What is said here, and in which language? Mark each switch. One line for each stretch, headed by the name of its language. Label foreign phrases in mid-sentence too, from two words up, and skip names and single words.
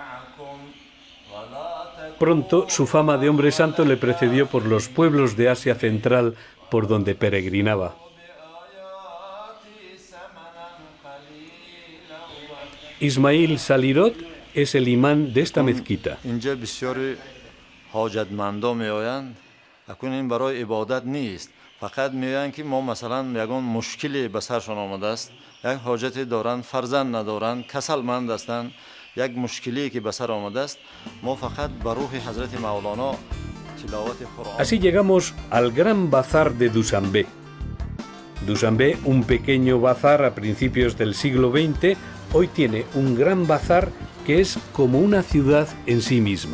Spanish: Pronto su fama de hombre santo le precedió por los pueblos de Asia Central por donde peregrinaba. Ismail Salirot es el imán de esta mezquita.
Persian: اینجا بسیاری حاجتمندان میآیند. اکنون این برای عبادت نیست. فقط میآیند که ما مثلا یگان مشکلی به سرشان آمده است. یک حاجتی دارند، فرزند ندارند، کسلمند هستند. یک مشکلی که به سر آمده است. ما فقط به روح حضرت مولانا تلاوت قرآن.
Spanish: Así llegamos al gran bazar de Dushanbe. Dushanbe, un pequeño bazar a principios del siglo XX, hoy tiene un gran bazar que es como una ciudad en sí misma.